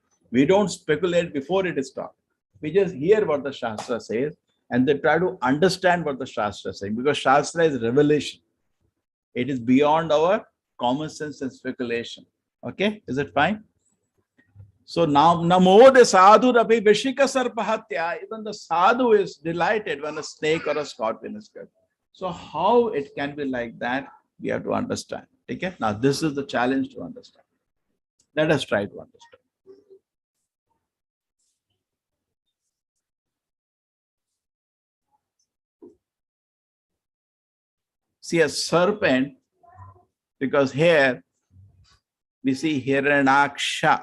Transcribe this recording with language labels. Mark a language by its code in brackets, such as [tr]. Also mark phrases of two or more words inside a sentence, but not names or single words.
[en] We don't speculate before it is taught. We just hear what the Shastra says and then try to understand what the Shastra is saying. Because Shastra is revelation. It is beyond our common sense and speculation. Okay? Is it fine? So now, [sa] Namo de sadhu rapi vishika sarpahatya. [en] Even the sadhu is delighted when a snake or a scorpion is killed. So how it can be like that, we have to understand. Okay? Now this is the challenge to understand. Let us try to understand. See a serpent, because here we see Hiranyaksha.